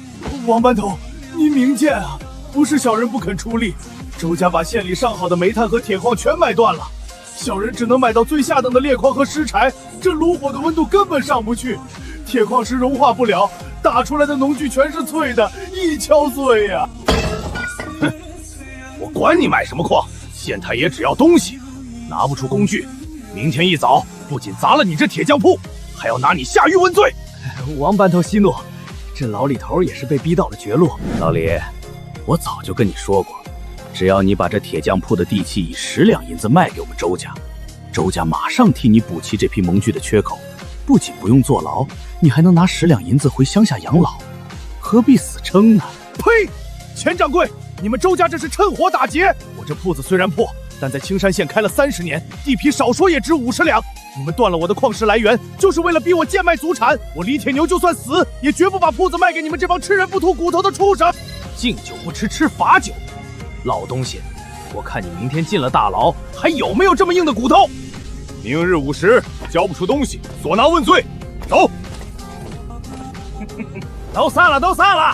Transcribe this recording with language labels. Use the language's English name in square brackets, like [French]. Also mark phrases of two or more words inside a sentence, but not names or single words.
[Chinese] 王班頭，您明鑑啊，不是小人不肯出力，周家把县裡上好的煤炭和鐵礦全買斷了，小人只能買到最下等的烈礦和石柴，這爐火的溫度根本上不去，鐵礦石融化不了，打出來的農具全是脆的，一敲碎呀！哼，我管你買什麼礦，县太爺只要東西，拿不出工具，明天一早不僅砸了你這鐵匠鋪，還要拿你下獄問罪。王班頭息怒，這老李頭也是被逼到了絕路。老李，我早就跟你說過，只要你把這鐵匠鋪的地契以10兩銀子賣給我們周家，周家馬上替你補齊這批農具的缺口，不僅不用坐牢，你還能拿10兩銀子回鄉下養老，何必死撐呢？呸！錢掌櫃，你們周家這是趁火打劫！我這鋪子雖然破， 但在青山縣開了30年，地皮少說也值50兩。你們斷了我的礦石來源，就是為了逼我賤賣祖產。我李鐵牛就算死，也絕不把鋪子賣給你們這幫吃人不吐骨頭的畜生。敬酒不吃吃罚酒，老東西，我看你明天進了大牢，还有没有這麼硬的骨頭？明日午時，交不出東西，索拿問罪。走。都散了，都散了！